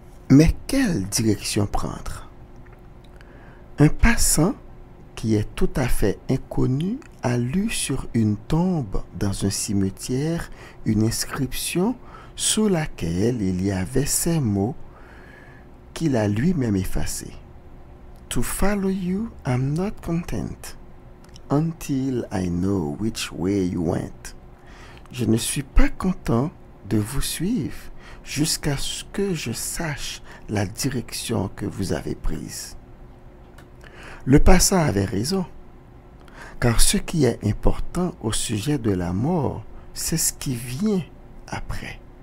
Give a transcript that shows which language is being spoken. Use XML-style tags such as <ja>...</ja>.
<fr>Mais quelle direction prendre? Un passant qui est tout à fait inconnu a lu sur une tombe dans un cimetière une inscription sous laquelle il y avait ces mots qu'il a lui-même effacés.</fr> <en>To follow you, I'm not content until I know which way you went.</en> <fr>Je ne suis pas content de vous suivre jusqu'à ce que je sache la direction que vous avez prise. Le passant avait raison, car ce qui est important au sujet de la mort, c'est ce qui vient après.</fr>